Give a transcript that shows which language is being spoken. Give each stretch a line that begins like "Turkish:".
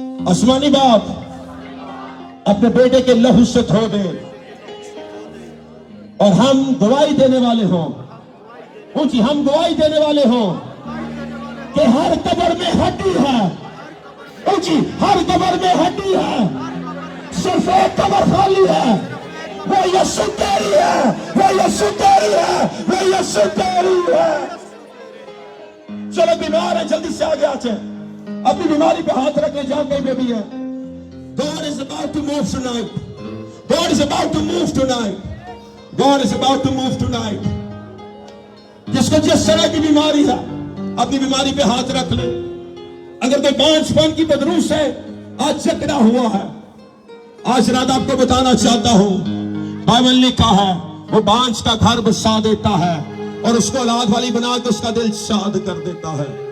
Hindi: आसमानी बाप अपने बेटे के लहू से धो दे और हम गवाही देने वाले हों, ऊंची, हम गवाही देने वाले हों कि हर कब्र में हड्डी है, ऊंची, हर कब्र में हड्डी है, सिर्फ एक कब्र खाली है, वो यीशु तेरी है, वो यीशु तेरी है, वो यीशु तेरी है। चलो बीमार है, जल्दी से आगे आ जाए, अपनी बीमारी पे हाथ रख ले, जहां कहीं पे भी है।
English: God is about to move tonight. God is about to move tonight. God is about to move tonight.
Hindi: जिसको जिस तरह की बीमारी है, अपनी बीमारी पे हाथ रख ले। अगर कोई बांझपन की बदबू से आज जकड़ा हुआ है, आज रात आपको बताना चाहता हूं, बाइबल ने कहा है वो बांझ का घर बसा देता है और उसको औलाद वाली बना के उसका दिल शाद कर देता है।